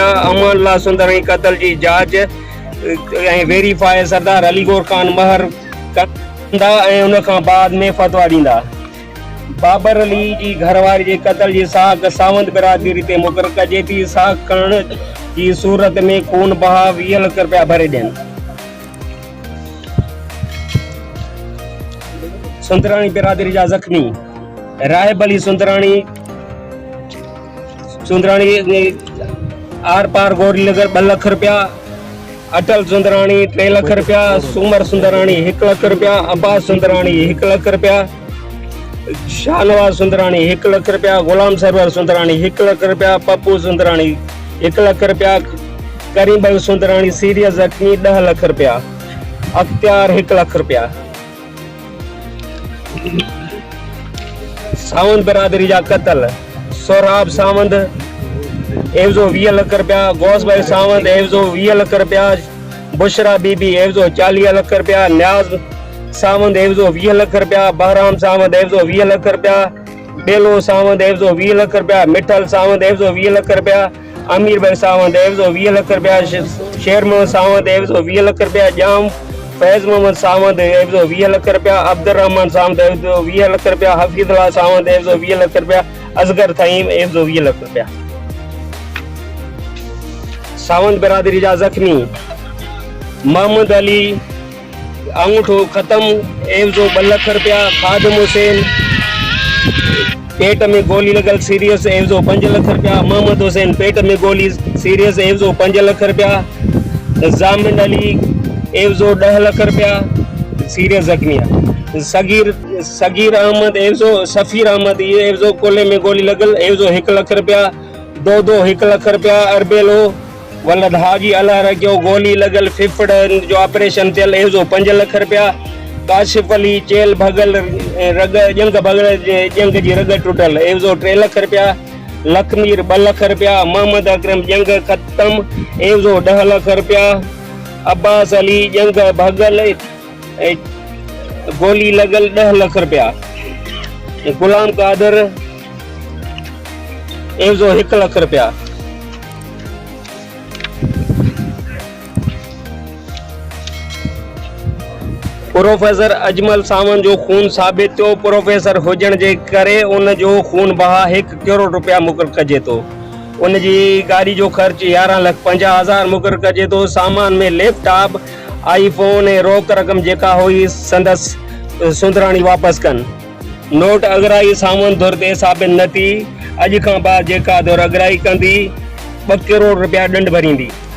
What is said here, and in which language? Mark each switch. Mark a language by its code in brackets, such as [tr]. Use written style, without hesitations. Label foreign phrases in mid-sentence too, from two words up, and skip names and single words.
[sd] अमानुल्लाह सुंदराणी क़त्ल जी जांच ऐं वेरीफाई सरदार अली गौर खान महर कंदा ऐं उन खां बाद में फतवा ॾींदा। बाबर अली जी घरवारी जे क़त्ल जी साख सावंत बिरादरी ते मुक़ररु कजे थी। साख खणण जी सूरत में खून बहा 20 लाख रुपया भरे ॾियनि। सुंदराणी बिरादरी जा ज़ख्मी राहिब अली सुंदराणी आर पार गौरी नगर 2 लाख रुपया, अटल सुंदराणी 3 लाख रुपया, सुमर सुंदराणी 1 लाख रुपया, अब्बास सुंदराणी 1 लाख रुपया, शाहनवाज सुंदराणी 1 लाख रुपया, गुलाम सरवर सुंदराणी 1 लाख रुपया, पप्पू सुंदराणी 1 लाख रुपया, करीम भाई सुंदराणी सीरियस जख्मी 10 लाख रुपया, अख्तियार 1 लाख रुपया। सावंत बिरादरी जा क़त्ल सोहराब सावंत एवज़ो 20 लाख रुपया, गौस भाई सावंत एवज़ो 20 लाख रुपया, बुशरा बीबी एवज़ो 40 लाख रुपया, न्याज सावंत एवज़ो 20 लाख रुपया, बहराम सावंत एवज़ो 20 लाख रुपया, बेलो सावंत एवज़ो 20 लाख रुपया, मिठल सावंत एवज़ो 20 लाख रुपया, अमीर भाई सावंत एवज़ो 20 लाख रुपया, शेर मोहम्मद सावंत एवज़ो 20 लाख रुपया, जाम फैज मोहम्मद सावंत एवज़ो 20 लाख रुपया, अब्दुर्रहमान सावंत एवज़ो 20 लाख रुपया, हफीजुल्लाह सावंत एवज़ो 20 लाख रुपया, असगर थईम एवज़ो 20 लाख रुपया। सावंत बिरादरी जा जख्मी मोहम्मद अली अंगूठो खत्म एवज़ो 2 लाख रुपया, खादिम हुसैन पेट में गोली लगल सीरियस एवज़ो 5 लाख रुपया, मोहम्मद हुसैन पेट में गोली सीरियस एवज़ो 5 लाख रुपया, जामिन अली एवज़ो 10 लाख रुपया सीरियस जख्मी, सगीर अहमद एवज़ो सफ़ीर अहमद एवज़ो कोले में गोली लगल एवज़ो 1 लाख रुपया, दो 1 लाख रुपया, अरबेलो वलद हाजी अल्लाह रखियो गोली लगल फिफड़ जो ऑपरेशन थियल एवज़ो 5 लाख रुपया, काशिफ अली चेल भगल रग जंग भगल जंग जी रग टुटल एवज़ो 3 लाख रुपया, लखमीर 2 लाख रुपया, मोहम्मद अकरम जंग खत्म एवज़ो 10 लाख रुपया, अब्बास अली जंग भगल गोली लगल 10 लाख रुपया, गुलाम कादर एवज़ो 1 लाख रुपया। प्रोफेसर अजमल सावंत जो खून साबित थियो, प्रोफेसर हुजण जे करे उन जो खून बहा 1 करोड़ रुपया मुक़रर कजे थो, उन जी गाड़ी जो ख़र्च 11,50,000 मुक़रर कजे थो, सामान में लैपटॉप आईफोन ऐं रोक रक़म जेका हुई संदस सुंदराणी वापस कन, नोट अगराई सावंत धुर ते साबित न थी, अॼु खां बाद जेका धुर अगराई कंदी 2 करोड़ रुपया ॾंढ भरींदी।